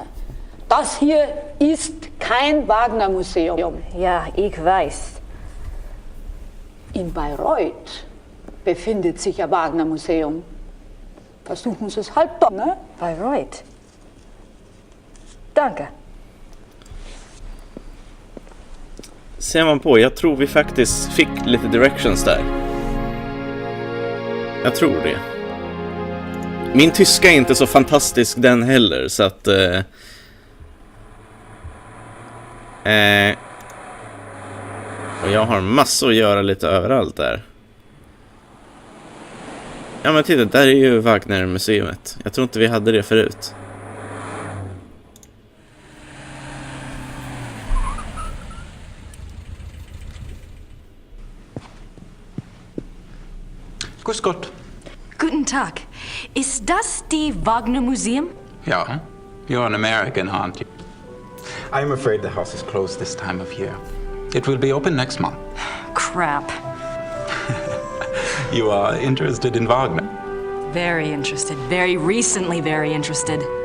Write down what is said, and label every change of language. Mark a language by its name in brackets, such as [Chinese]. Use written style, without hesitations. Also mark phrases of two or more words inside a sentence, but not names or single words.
[German] Das hier ist kein Wagner-Museum. Ja, ich weiß. In Bayreuth befindet sich ein Wagner-Museum. Versuchen Sie es halt doch, ne? Bayreuth. Danke. [Swedish] Ser man på, jag tror vi faktiskt fick lite directions där. Jag tror det. Min tyska är inte så fantastisk den heller, så att... och jag har massor att göra lite överallt där. Ja men titta, där är ju Wagner-museet. Jag tror inte vi hade det förut. [German] Grüß Gott. Guten Tag. Ist das die Wagner Museum? [English] Yeah, you're an American, aren't you? I'm afraid the house is closed this time of year. It will be open next month. Crap. You are interested in Wagner? Very interested. Very recently very interested.